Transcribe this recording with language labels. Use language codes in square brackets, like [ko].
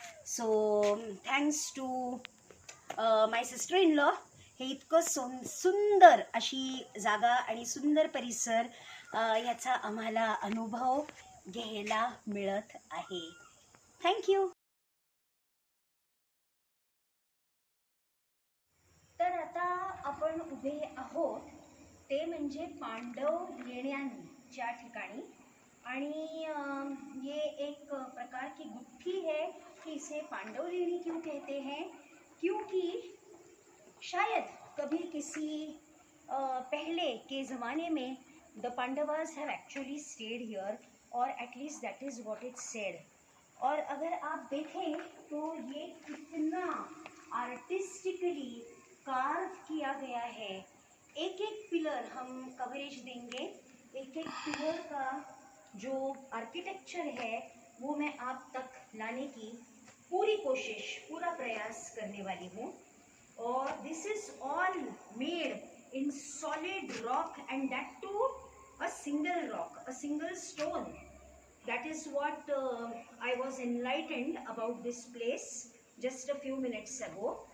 [en] so thanks to my sister in law, [mr] हे इतकं सुंदर अशी जागा आणि सुंदर परिसर याचा आम्हाला अनुभव घ्यायला मिळत आहे. थँक्यू. तर आता आपण उभे आहोत ते म्हणजे पांडव लेण्यांच्या ठिकाणी. [hi] आणि ये एक प्रकार की गुत्थी है कि इसे पांडव लेणी क्यों कहते हैं, क्योंकि शायद कभी किसी पहले के ज़माने में [en] The Pandavas have actually stayed here, और at least that is what it said. [hi] और अगर आप देखें तो ये कितना आर्टिस्टिकली कार्व किया गया है. एक एक पिलर हम कवरेज देंगे, एक एक पिलर का जो आर्किटेक्चर है वो मैं आप तक लाने की पूरी कोशिश, पूरा प्रयास करने वाली हूँ. [en] और this is all made in solid rock, and that too a single rock, a single stone. That is what I was enlightened about this place just a few minutes ago.